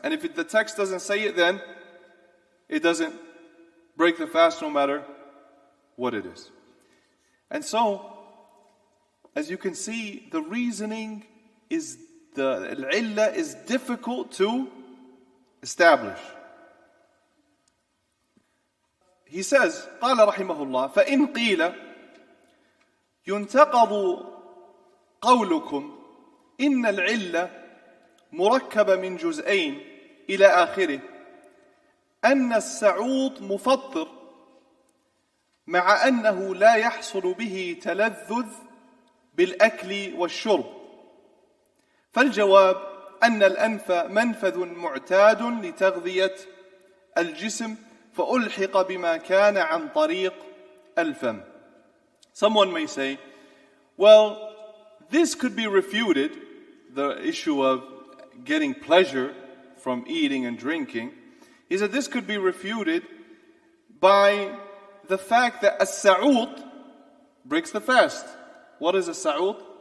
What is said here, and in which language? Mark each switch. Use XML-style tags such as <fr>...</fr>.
<en>And if the text doesn't say it, then it doesn't break the fast no matter what it is. And so, as you can see, the reasoning is, the al-illah is difficult to establish. He says,</en> <ar>قال رحمه الله, فإن قيل ينتقض قولكم إن العلة مركبة من جزئين إلى آخره أن السعوط مفطر مع أنه لا يحصل به تلذذ بالأكل والشرب، فالجواب أن الأنف منفذ معتاد لتغذية الجسم فألحق بما كان عن طريق الفم.</ar> <en>Someone may say, well, this could be refuted, the issue of getting pleasure from eating and drinking, is that this could be refuted by the fact that as-sa'ud breaks the fast. What is as-sa'ud?</en>